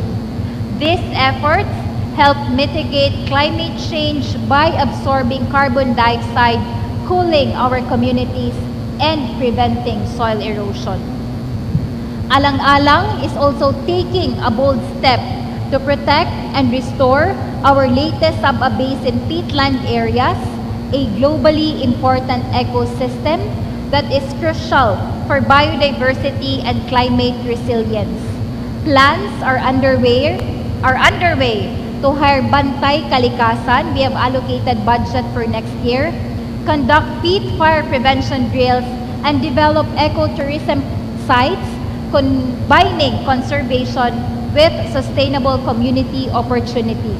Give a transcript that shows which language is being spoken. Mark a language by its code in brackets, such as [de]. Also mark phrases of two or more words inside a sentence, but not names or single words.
[en] These efforts help mitigate climate change by absorbing carbon dioxide, cooling our communities, and preventing soil erosion. Alang-Alang is also taking a bold step to protect and restore our Leyte sub-basin peatland areas, a globally important ecosystem that is crucial for biodiversity and climate resilience. Plans are underway to hire Bantay Kalikasan. We have allocated budget for next year, conduct peat fire prevention drills, and develop ecotourism sites combining conservation with sustainable community opportunities.